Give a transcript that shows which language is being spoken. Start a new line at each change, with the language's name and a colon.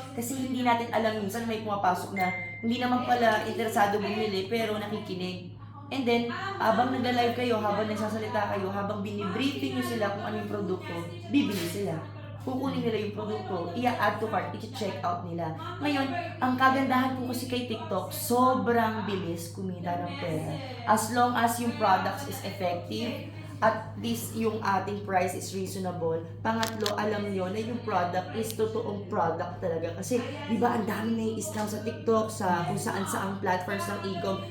Filipino: Kasi hindi natin alam, minsan may pumapasok na hindi naman pala interesado bumili pero nakikinig. And then, habang nagla-live kayo, habang nagsasalita kayo, habang binibriefing nyo sila kung ano yung produkto, bibili sila. Kukunin nila yung produkto, i-add to cart, i-check out nila. Ngayon, ang kagandahan po kasi kay TikTok, sobrang bilis kumita ng pera.
English: As long as yung products is effective, at least
Filipino: yung ating
English: price is reasonable.
Filipino: Pangatlo, alam nyo na yung product is totoong product talaga. Kasi, di ba, ang dami nai-scam sa TikTok, sa kung saan-saang platforms ng e-com.